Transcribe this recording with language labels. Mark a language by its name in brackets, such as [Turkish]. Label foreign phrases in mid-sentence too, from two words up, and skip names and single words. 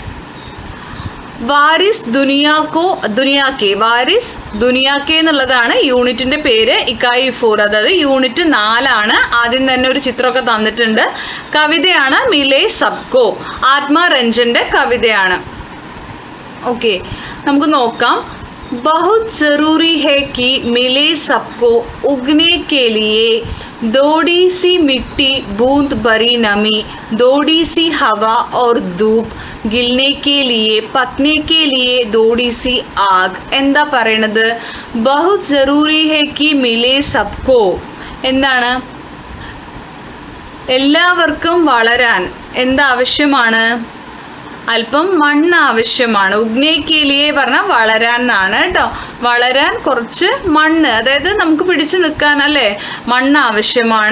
[Malayalam] വാരിസ് ദുനിയാക്കെ എന്നുള്ളതാണ് യൂണിറ്റിൻ്റെ പേര്. ഇക്കായി 4, അതായത് യൂണിറ്റ് 4 ആണ്. ആദ്യം തന്നെ ഒരു ചിത്രമൊക്കെ തന്നിട്ടുണ്ട്. കവിതയാണ് മിലേ സബ്കോ, ആത്മാരഞ്ജൻ്റെ കവിതയാണ്. ഓക്കെ, നമുക്ക് നോക്കാം. [Hindi] बहुत ज़रूरी है कि मिले सबको उगने के लिए थोड़ी सी मिट्टी, बूंद भरी नमी, थोड़ी सी हवा और धूप, गिलने के लिए पकने के लिए थोड़ी सी आग. [Malayalam] എന്താ പറയണത്? [Hindi] बहुत ज़रूरी है कि मिले सबको എന്താണ്? [Malayalam] എല്ലാവർക്കും വളരാൻ എന്താവശ്യമാണ്? അല്പം മണ്ണ് ആവശ്യമാണ്. [Hindi] उगने के लिए [Malayalam] പറഞ്ഞാൽ വളരാൻ എന്നാണ് കേട്ടോ. വളരാൻ കുറച്ച് മണ്ണ്, അതായത് നമുക്ക് പിടിച്ചു നിൽക്കാൻ അല്ലേ, മണ്ണ് ആവശ്യമാണ്.